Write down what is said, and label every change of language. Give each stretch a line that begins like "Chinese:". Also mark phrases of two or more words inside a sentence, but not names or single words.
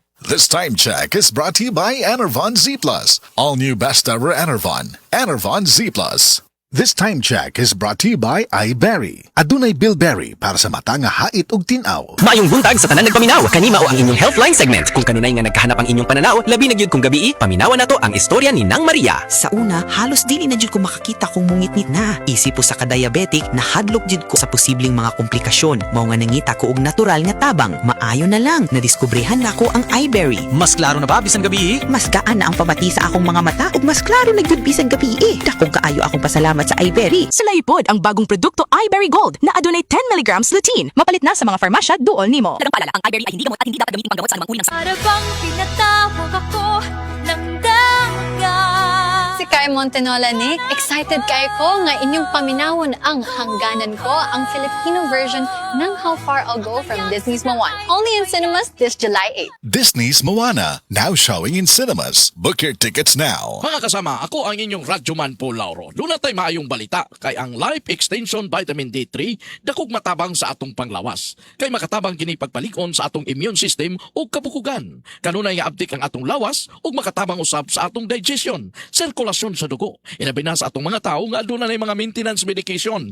English: This time check is brought to you by Enervon Z+. All new best ever Enervon. Enervon Z+. This time check is brought to you by iBerry.
Cebuano: Adunay Bilberry para sa mata nga hait ug tinaw. Mayong buntag sa tanan nagpaminaw. Kanima o ang inyong Healthline segment. Kung kanunay nga nagkahanap ang inyong pananaw, labi na gyud kung gabi, paminawan nato ang istorya ni Nang Maria. Sa una, halos dili na jud ko makakita kung mungit-ngit na. Isip po sa ka-diabetic, nahadlok jud ko sa posibleng mga komplikasyon. Mao nga nangita ko og natural nga tabang. Maayo na lang, nadiskubrehan na ko ang iBerry. Mas klaro na ba bisan gabi? Mas gaan na ang pamati sa akong mga mata ug mas klaro na gyud bisan gabi. Dakong kaayo akong pasalamat sa iBerry. Sa laypod ang bagong produkto iBerry Gold na adunay 10 mg lutein. Mapalit na sa mga farmasya duol nimo.
Filipino: Dagang paalala, ang iBerry ay hindi gamot at hindi dapat gamitin panggamot sa anumang uri ng sakit. Para bang pinatawag ako ng dagat.
Cebuano: Si Kai Montenola, Nick. Excited kay ko nga inyong paminawon ang hangganan ko,
Filipino: ang Filipino version ng
Cebuano: How Far I'll Go from Disney's Moana.
English: Only in cinemas this July 8. Disney's Moana, now showing in cinemas. Book your tickets now.
Cebuano: Mga kasama, ako ang inyong radyoman po Lauro.
Filipino: Doon na tayo
Cebuano: maayong balita kay ang Life Extension Vitamin D3 dakog matabang sa atong panglawas. Kay makatabang kini pagpalikon sa atong
English: immune system
Cebuano: o kabukugan. Kanunay nga abdik ang atong lawas ug makatabang usab sa atong digestion, sirkulasyon sa dugo. Inabi na sa atong mga tao nga aduna nay mga maintenance medication.